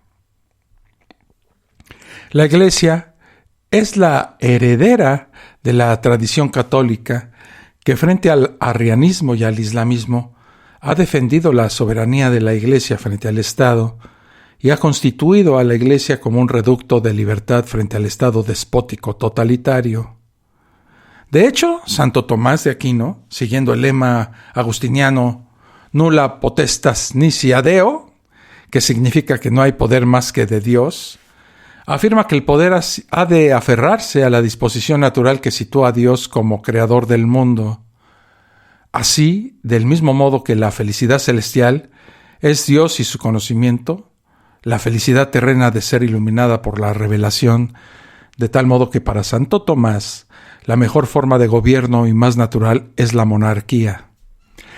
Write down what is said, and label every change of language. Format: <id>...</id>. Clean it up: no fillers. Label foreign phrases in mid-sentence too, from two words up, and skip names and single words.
<es>La Iglesia es la heredera de la tradición católica que frente al arrianismo y al islamismo ha defendido la soberanía de la Iglesia frente al Estado y ha constituido a la Iglesia como un reducto de libertad frente al Estado despótico totalitario. De hecho, Santo Tomás de Aquino, siguiendo el lema agustiniano</es> <la>nulla potestas nisi ad Deo,</la> <es>que significa que no hay poder más que de Dios, afirma que el poder ha de aferrarse a la disposición natural que sitúa a Dios como creador del mundo. Así, del mismo modo que la felicidad celestial es Dios y su conocimiento, la felicidad terrena de ser iluminada por la revelación, de tal modo que para Santo Tomás la mejor forma de gobierno y más natural es la monarquía.</es>